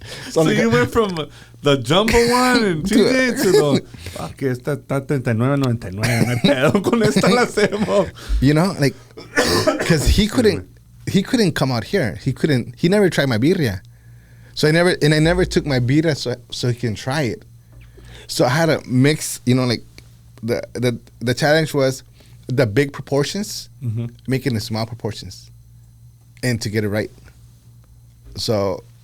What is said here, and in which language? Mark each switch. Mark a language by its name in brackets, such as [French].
[English] So you went from the jumbo one and TJ to the [Spanish] que está [English] 39.99. [Spanish] No hay pedo con esta la hacemos. [English] Like because he couldn't come out here. He never tried my birria. So I never took my birria so he can try it. So I had to mix, like the challenge was the big proportions, making the small proportions, and to get it right. So